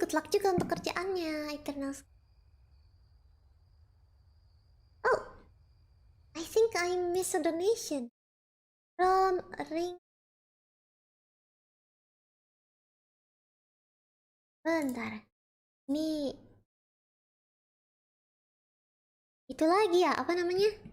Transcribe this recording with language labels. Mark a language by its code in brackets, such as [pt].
[en] Good luck [id] juga untuk kerjaannya, Eternals. [en] Oh, I think I missed a donation from Ring. [id] Bentar, ini itu lagi ya, apa namanya?